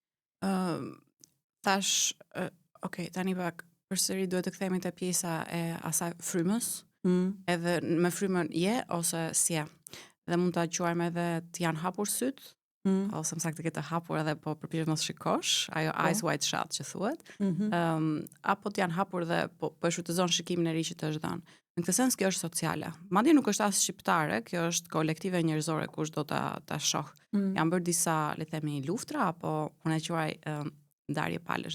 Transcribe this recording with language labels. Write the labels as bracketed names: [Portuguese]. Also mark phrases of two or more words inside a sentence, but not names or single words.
[Albanian] Thash, okay, tani pak përsëri duhet të kthehemi te pjesa e asaj frymës. Edhe me frymën ose s'je. Dhe mund ta quajmë edhe të janë hapur syt, ose më saktë të hapur edhe po përpiqesh mos shikosh, ajo [English] eyes wide shut [Albanian] që thuhet. Apo të janë hapur dhe po e shfrytëzon shikimin e ri që të është dhënë. Në këtë sens kjo është sociale. Madje nuk është as shqiptare, kjo është kolektive njerëzore kush do ta shoh. Janë bërë disa, le të themi, luftra apo unë e quaj ndarje palësh.